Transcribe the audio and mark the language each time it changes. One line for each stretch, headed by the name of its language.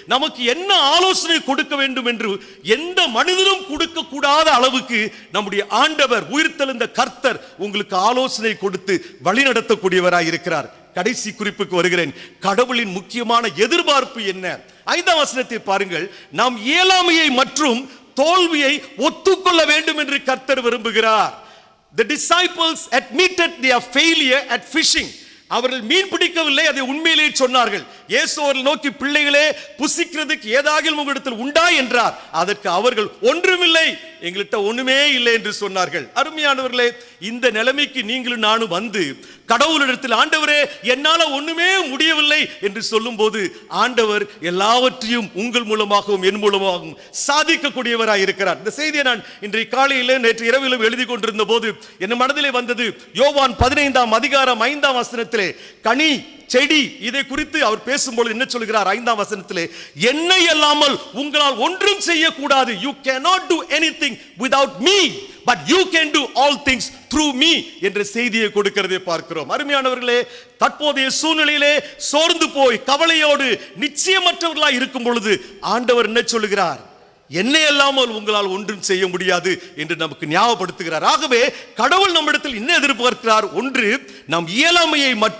Tamil: நமக்கு என்ன ஆலோசனை கொடுக்க வேண்டும் என்று எந்த மனிதனும் கொடுக்க கூடாத அளவுக்கு நம்முடைய ஆண்டவர், உயிர்த்தெழுந்த கர்த்தர் உங்களுக்கு ஆலோசனை கொடுத்து வழி நடத்தக்கூடியவராய் இருக்கிறார். கடைசி குறிப்புக்கு வருகிறேன். கடவுளின் முக்கியமான எதிர்பார்ப்பு என்ன? 5ஆம் வசனத்தை பாருங்கள். நாம் இயலாமையை மற்றும் தோல்வியை ஒத்துக்கொள்ள வேண்டும் என்று கர்த்தர் விரும்புகிறார்.
English: The disciples admitted their failure at fishing.
Tamil: அவர்கள் மீன் பிடிக்கவில்லை, அதை உண்மையிலேயே சொன்னார்கள். இயேசு அவர்கள் நோக்கி, பிள்ளைகளே, புசிக்கிறதுக்கு ஏதாகிலும் உங்களிடத்தில் உண்டா என்றார். அதற்கு அவர்கள், ஒன்றுமில்லை, எங்கள்கிட்ட ஒண்ணுமே இல்லை என்று சொன்னார்கள். அருமையானவர்களே, இந்த நிலைமைக்கு நீங்களும் நானும் வந்து கடவுளிடத்தில், ஆண்டவரே, என்னால ஒண்ணுமே முடியவில்லை என்று சொல்லும் போது, ஆண்டவர் எல்லாவற்றையும் உங்கள் மூலமாகவும் என் மூலமாகவும் சாதிக்கக்கூடியவராய் இருக்கிறார். இந்த செய்தியை நான் இன்றைய காலையிலே, நேற்று இரவிலும் எழுதி கொண்டிருந்த போது என் மனதிலே வந்தது. யோவான் 15ஆம் அதிகாரம் 5ஆம் வசனத்திலே, கனி, செடி, இதை குறித்து அவர் பேசும்போது என்ன சொல்கிறார்? 5ஆம் வசனத்திலே, என்னை அல்லாமல் உங்களால் ஒன்றும் செய்யக்கூடாது.
English: You cannot do anything without me, but you can do all things through me
Tamil: என்ற செய்தியை கொடுக்கிறதை பார்க்கிறோம். அருமையானவர்களே, தற்போதைய சூழ்நிலையிலே சோர்ந்து போய் கவலையோடு நிச்சயமற்றவர்களாய் இருக்கும் பொழுது ஆண்டவர் என்ன சொல்லுகிறார்? என்னை அல்லாமல் உங்களால் ஒன்றும் செய்ய முடியாது என்று நமக்கு ஞாபகப்படுத்துகிறார். ஆகவே கடவுள் நம்மிடத்தில் என்ன எதிர்பார்க்கிறார்? ஒன்று, நம் இயலாமையை